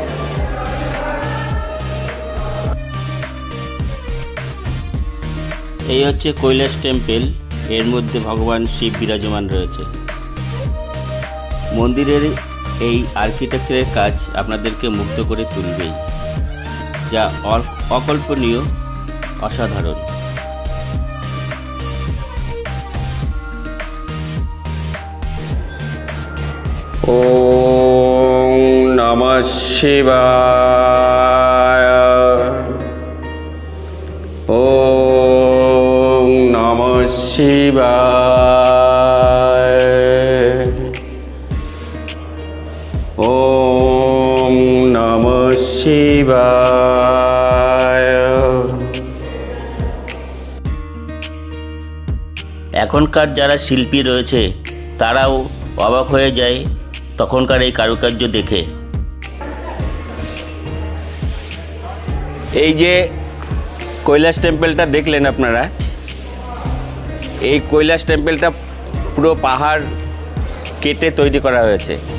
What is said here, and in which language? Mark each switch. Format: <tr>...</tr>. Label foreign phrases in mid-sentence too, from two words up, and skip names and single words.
<bn>এই হচ্ছে কৈলাস টেম্পল। এর মধ্যে ভগবান শিব বিরাজমান রয়েছে। মন্দিরের এই আর্কিটেকচারের কাজ আপনাদেরকে মুগ্ধ করে তুলবেই, যা অকল্পনীয়, অসাধারণ।</bn> <sa>ওম নমঃ শিবায়। ওম নমঃ শিবায়। ওম নমঃ শিবায়।</sa> <bn>এখনকার যারা শিল্পী রয়েছে তারাও অবাক হয়ে যায় তখনকার এই কারুকার্য দেখে। এই যে কৈলাস টেম্পলটা দেখলেন আপনারা, এই কৈলাস টেম্পলটা পুরো পাহাড় কেটে তৈরি করা হয়েছে।</bn>